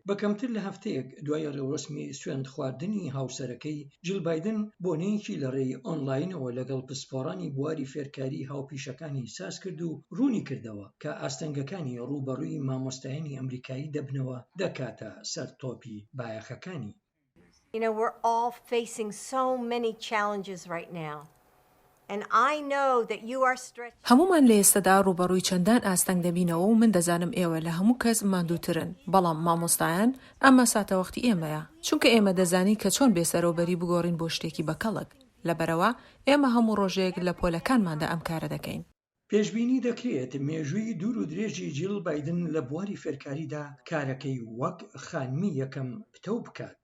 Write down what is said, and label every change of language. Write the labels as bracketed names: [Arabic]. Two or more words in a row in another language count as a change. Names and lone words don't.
[Central Kurdish] بە کەمتر لە هەفتەیەک دوای ڕێوەسمی سوێند خواردنی هاوسەرەکەی، جیل بایدن بۆنەیەکی لە ڕێی ئۆنلاینەوە لەگەڵ پسپۆڕانی بواری فێرکاری هاوپیشەکانی ساز کرد و ڕوونی کردەوە کە ئاستەنگەکانی ڕووبەڕووی مامۆستایانی ئەمریکایی دەبنەوە دەکاتە سەر تۆپی بایەخەکانی. [English] You know, we're all facing so many challenges right now. And I know that you are stretching. [Central Kurdish] هەمومان لە ئێستادا ڕوبەڕووی چەندان ئاستەنگ دەبینەوە و من دەزانم ئێوە لە هەموو کەس ماندووترن، بەڵام مامۆستایان ئەمە ساتەوەختی ئێمەیە، چونکە ئێمە دەزانی کە چۆن بێسەرۆبەری بگۆڕین بۆ شتێکی بەکەڵک. لەبەرەوە ئێمە هەموو ڕۆژێک لە پۆلەکانماندا ئەم کارە دەکەین. پێشبینی دەکرێت مێژووی دوور و درێژی جیل بایدن لە بواری فێرکاریدا کارەکەی وەک خانمی یەکەم پتە بکات.